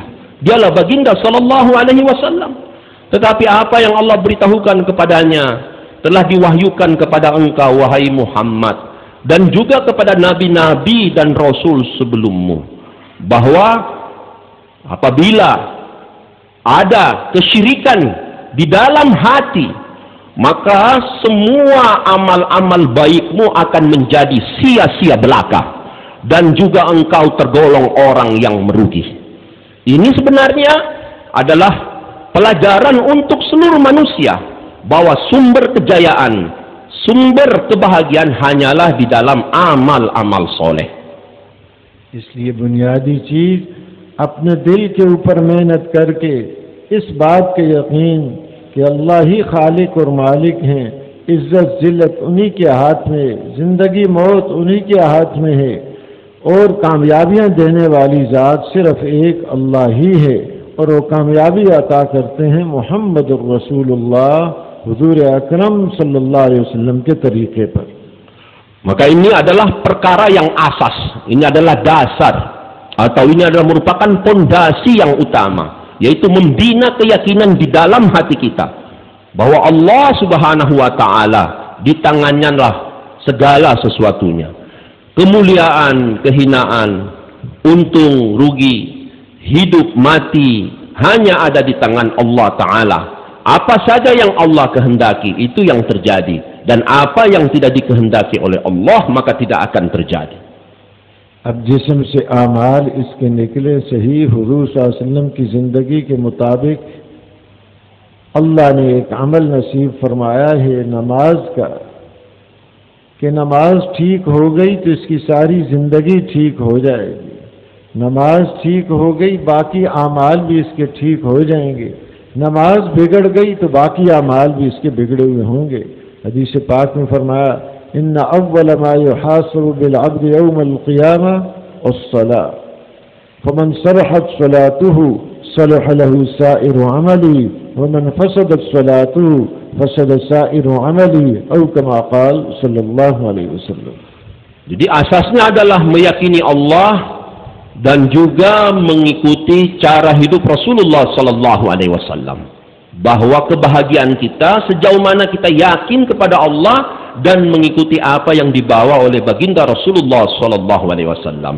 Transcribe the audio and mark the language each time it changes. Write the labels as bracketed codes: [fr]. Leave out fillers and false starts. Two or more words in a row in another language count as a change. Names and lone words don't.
[id] Dialah baginda [ar] صلى الله عليه وسلم. [id] Tetapi apa yang Allah beritahukan kepadanya telah diwahyukan kepada engkau, wahai Muhammad, dan juga kepada nabi-nabi dan rasul sebelummu, bahwa apabila ada kesyirikan di dalam hati, maka semua amal-amal baikmu akan menjadi sia-sia belaka, dan juga engkau tergolong orang yang merugi. Ini sebenarnya adalah pelajaran untuk seluruh manusia, bahwa sumber kejayaan, sumber kebahagiaan hanyalah di dalam amal-amal soleh. [hi] इसलिए बुनियादी चीज अपने दिल के ऊपर मेहनत करके इस बात के यकीन कि अल्लाह ही खालिक और मालिक हैं, इज्जत जिल्लत उन्हीं के हाथ में, जिंदगी मौत उन्हीं के हाथ में है, और कामयाबियां देने वाली ज़ात सिर्फ एक अल्लाह ही है, और वो कामयाबी अता करते हैं [ar] محمد رسول الله [hi] हुजूर अकरम [ar] صلى الله عليه وسلم [hi] के तरीके पर. [id] Maka ini adalah perkara yang asas, ini adalah dasar, atau ini adalah merupakan pondasi yang utama, yaitu membina keyakinan di dalam hati kita bahwa Allah [ar] سبحانه وتعالى [id] di tangannya lah segala sesuatunya. Kemuliaan, kehinaan, untung, rugi, hidup, mati hanya ada di tangan Allah Ta'ala. Apa saja yang Allah kehendaki itu yang terjadi, dan apa yang tidak dikehendaki oleh Allah maka tidak akan terjadi. [hi] अब जिस्म से आमाल इसके निकले सही हुजूर [ar] صلى الله عليه وسلم [hi] की जिंदगी के मुताबिक अल्लाह ने एक अमल नसीब फरमाया है नमाज का, कि नमाज ठीक हो गई तो इसकी सारी जिंदगी ठीक हो जाएगी, नमाज ठीक हो गई बाकी आमाल भी इसके ठीक हो जाएंगे, नमाज बिगड़ गई तो बाकी आमाल भी इसके बिगड़े हुए होंगे. हदीस पाक में फरमाया [ar] إن أول ما يحاسب بالعبد يوم القيامة الصلاة فمن صلحت صلاته صلح له سائر عمله ومن فسدت صلاته فسد سائر عمله atau كما قال صلى الله عليه وسلم. [id] Jadi asasnya adalah meyakini Allah dan juga mengikuti cara hidup Rasulullah [ar] صلى الله عليه وسلم, [id] bahwa kebahagiaan kita sejauh mana kita yakin kepada Allah dan mengikuti apa yang dibawa oleh baginda Rasulullah sallallahu alaihi wasallam.